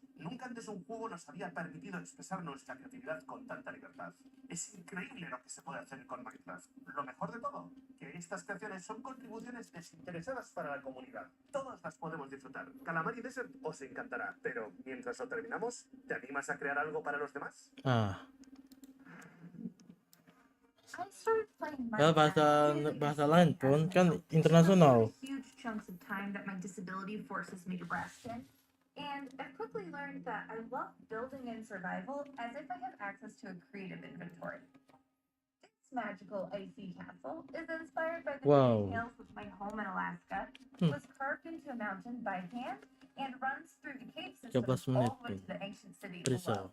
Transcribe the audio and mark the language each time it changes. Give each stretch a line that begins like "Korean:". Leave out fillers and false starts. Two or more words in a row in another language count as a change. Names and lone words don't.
Spanish: Nunca antes un juego nos había permitido expresar nuestra creatividad con tanta libertad. Es increíble lo que se puede hacer con Minecraft. Lo mejor de todo, que estas creaciones son contribuciones desinteresadas para la comunidad. Todas las podemos disfrutar. Calamari Desert os encantará, pero mientras lo terminamos, ¿te animas a crear algo para los demás?
Indonesian: Ya bahasa lain pun kan internasional.
English: And I've quickly learned that I love building in survival as if I have access to a creative inventory. This magical icy castle is inspired by the details of my home in Alaska, was carved into a mountain by hand, and runs through the cave system all the way to the ancient city below.